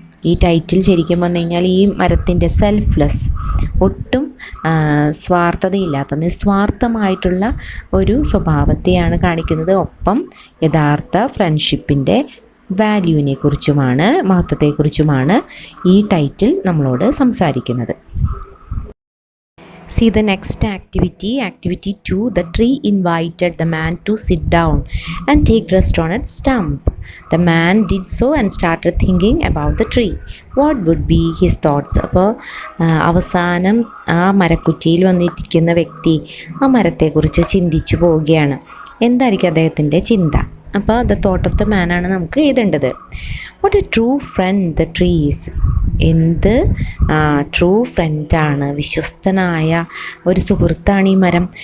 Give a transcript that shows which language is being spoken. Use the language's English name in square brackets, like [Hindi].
[Malayalam] ഈ ടൈറ്റിൽ ശരിക്കും പറഞ്ഞു കഴിഞ്ഞാൽ ഈ മരത്തിൻ്റെ സെൽഫ്ലെസ്, ഒട്ടും സ്വാർത്ഥതയില്ലാത്ത നിസ്വാർത്ഥമായിട്ടുള്ള ഒരു സ്വഭാവത്തെയാണ് കാണിക്കുന്നത്. ഒപ്പം യഥാർത്ഥ ഫ്രണ്ട്ഷിപ്പിൻ്റെ വാല്യൂവിനെ കുറിച്ചുമാണ്, മഹത്വത്തെക്കുറിച്ചുമാണ് ഈ ടൈറ്റിൽ നമ്മളോട് സംസാരിക്കുന്നത്. [English] See the next activity, activity 2. The tree invited the man to sit down and take rest on its stump. The man did so and started thinking about the tree. What would be his thoughts? [Malayalam] അപ്പോൾ അവസാനം ആ മരക്കുറ്റിയിൽ വന്നിരിക്കുന്ന വ്യക്തി ആ മരത്തെക്കുറിച്ച് ചിന്തിച്ചു പോവുകയാണ്. എന്തായിരിക്കും അദ്ദേഹത്തിൻ്റെ ചിന്ത? അപ്പോൾ [English] the thought of the man [Malayalam] ആണ് നമുക്ക് എഴുതേണ്ടത്. [English] What a true friend the trees. [Malayalam] എന്ത് ട്രൂ ഫ്രണ്ടാണ്, വിശ്വസ്തനായ ഒരു സുഹൃത്താണ് ഈ മരം.